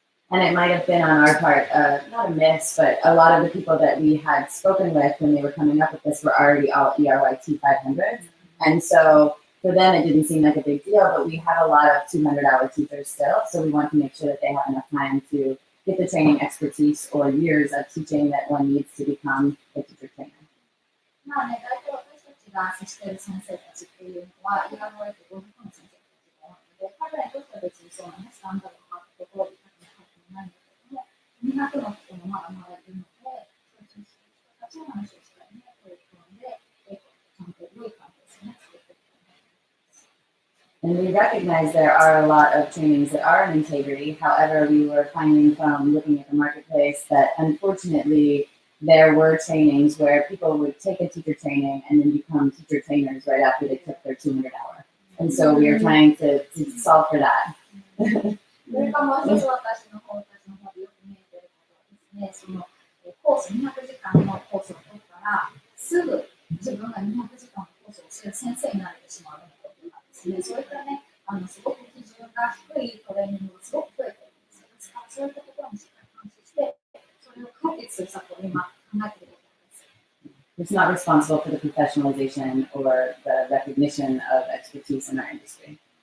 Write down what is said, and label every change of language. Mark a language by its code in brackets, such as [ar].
[en] And it might have been on our part, not a miss, but a lot of the people that we had spoken with when they were coming up with this were already all ERYT 500s. And so for them, it didn't seem like a big deal, but we have a lot of 200-hour teachers still. So we want to make sure that they have enough time to get the training expertise or years of teaching that one needs to become a teacher trainer. [ja] まあね、大体私たちが接している先生たちっていうのは、ERYT 500の先生たちが多いので、彼らにとっては別にそうなね、スタンダードがあるところでないんだけども、200の人もまだまだいるので、そういう人たちの話をしたいねということで、ちゃんと良い関係性を作っていきたいなと思います。 [en] And we recognize there are a lot of trainings that are in integrity. However, we were finding from looking at the marketplace that unfortunately there were trainings where people would take a teacher training and then become teacher trainers right after they took their 200-hour. And so we are trying to solve for that. [ja] それからもう一つ私の方たちの方でよく見えていることはですね、そのコース200時間のコースを取ったら、すぐ自分が200時間のコースを教える先生になれてしまうようなことなんですね。そういったね、すごく基準が低いトレーニングがすごく増えているんです。ですからそういったところにしっかり監視して、それを解決する策を今考えていることです。 [en] It's not responsible for the professionalization or the recognition of expertise in our industry.